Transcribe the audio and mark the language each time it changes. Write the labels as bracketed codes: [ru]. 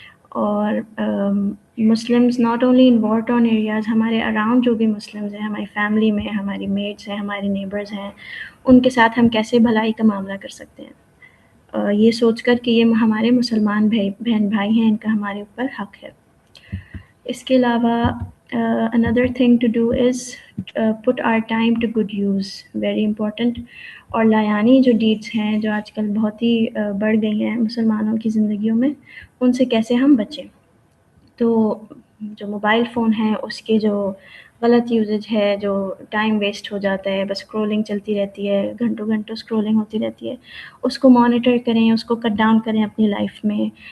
[ur] اور [en] Muslims not only in war torn areas, [ur] ہمارے around جو بھی مسلمز ہیں, ہماری فیملی میں ہماری میٹس ہیں, ہمارے نیبرز ہیں, ان کے ساتھ ہم کیسے بھلائی کا معاملہ کر سکتے ہیں, یہ سوچ کر کہ یہ ہمارے مسلمان بہن بھائی ہیں, ان کا ہمارے اوپر حق ہے. اس کے علاوہ [en] another thing to do is put our time to good use, very important. [ur] اور لایانی جو ڈیڈس ہیں جو آج کل بہت ہی بڑھ گئی ہیں مسلمانوں کی زندگیوں میں, ان سے کیسے ہم بچیں. تو جو موبائل فون ہے اس کے جو غلط یوزج ہے, جو ٹائم ویسٹ ہو جاتا ہے, بس اسکرولنگ چلتی رہتی ہے, گھنٹوں گھنٹوں اسکرولنگ ہوتی رہتی ہے, اس کو مانیٹر کریں, اس کو کٹ ڈاؤن کریں اپنی لائف میں.